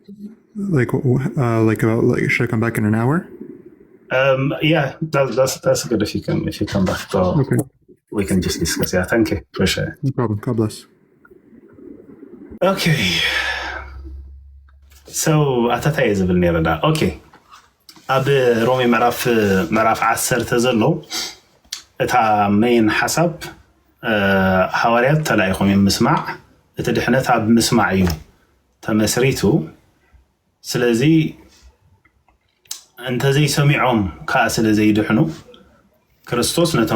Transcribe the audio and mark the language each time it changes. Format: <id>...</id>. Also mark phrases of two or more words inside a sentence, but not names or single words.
<en>Like should I come back in an hour? Yeah, that's good if you come back. So okay. We can just discuss. Yeah, thank you. Appreciate it. No problem. God bless. Okay. So</en> <ti>ኣታታይ ዝብል ነይረ ዳ ኦኬ ኣብ ሮሜ ምዕራፍ 10 ተዘሎ እታ ሜን ሓሳብ ሓዋርያት ተላኢኹም ምስማዕ እቲ ድሕነት ኣብ ምስማዕ እዩ ተመስሪቱ ስለዚ እንተዘይ ሰሚዖም ከዓ ስለዘይድሕኑ ክርስቶስ ነቶም</ti>